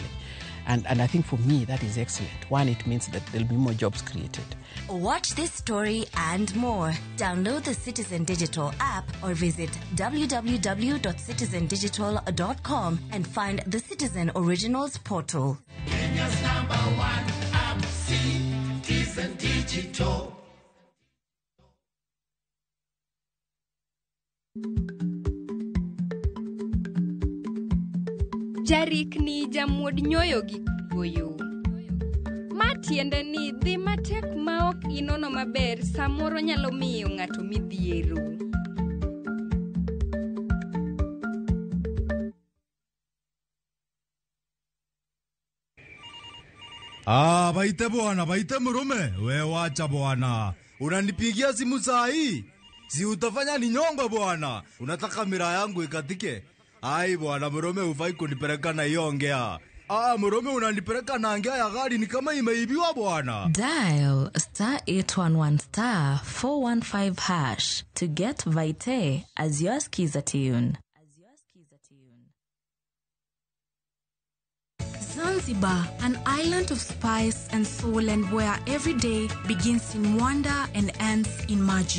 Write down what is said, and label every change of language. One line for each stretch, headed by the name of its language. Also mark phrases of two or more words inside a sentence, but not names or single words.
English: And I think for me, that is excellent. One, it means that there'll be more jobs created. Watch this story and more. Download the Citizen Digital app or visit www.citizendigital.com and find the Citizen Originals portal. Kenya's #1 app, Citizen Digital.
Luo (Kenya and Tanzania): Jarik ni jamuod nyoyo gi goyo. Ma tiende ni dhi matek ma ok inono maber samoro nyalo miyo ng'ato midhiero.
Swahili: Baite bwana, baite murume. We wacha bwana. Unanipigia simu saa hii? Si utafanya ni nyongo bwana. Unataka miraa yangu ikatike? Ai bwana murume ufai kunipeleka na hiyo ongea. Murume unanipeleka na ongea ya gari ni kama imeibiwa bwana.
English: Dial *811 415# to get Vite as your skiza tune. Zanzibar, an island of spice and soul, and where every day begins in wonder and ends in magic.